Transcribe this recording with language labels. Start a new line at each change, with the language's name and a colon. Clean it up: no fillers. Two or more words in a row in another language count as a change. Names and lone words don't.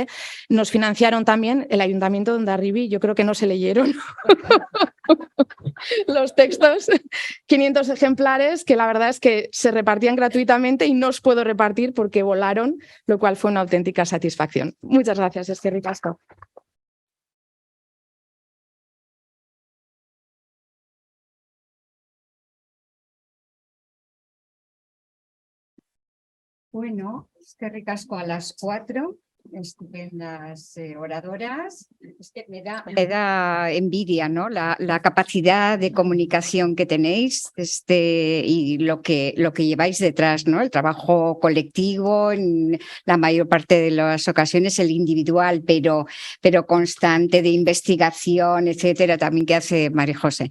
Spanish: Nos financiaron también el Ayuntamiento de Hondarribia, yo creo que no se leyeron los textos, 500 ejemplares que la verdad es que se repartían gratuitamente y no os puedo repartir porque volaron, lo cual fue una auténtica satisfacción. Muchas gracias,
Basque: eskerrik asko.
Spanish: Bueno,
Basque: eskerrik asko
Spanish: a las 4, estupendas oradoras. Es que me da envidia, ¿no? La capacidad de comunicación que tenéis, y lo que lleváis detrás, ¿no? El trabajo colectivo, en la mayor parte de las ocasiones el individual, pero constante, de investigación, etcétera, también que hace María José.